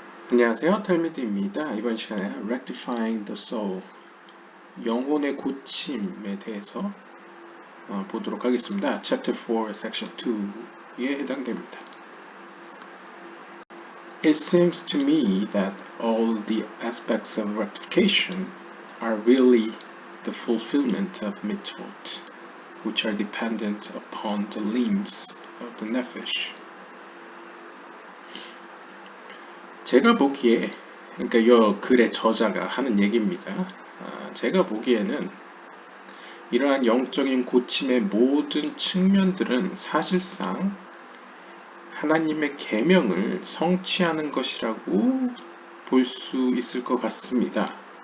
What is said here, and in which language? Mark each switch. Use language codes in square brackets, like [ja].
[ko] 안녕하세요, 텔미드입니다. 이번 시간에 Rectifying the Soul, 영혼의 고침에 대해서 보도록 하겠습니다. [en] Chapter 4, Section 2 [ko] 에 해당됩니다. [en] It seems to me that all the aspects of rectification are really the fulfillment of mitzvot, which are dependent upon the limbs of the nephesh. [ko] 제가 보기에, 그러니까 이 글의 저자가 하는 얘기입니다. 제가 보기에는 이러한 영적인 고침의 모든 측면들은 사실상 하나님의 계명을 성취하는 것이라고 볼 수 있을 것 같습니다.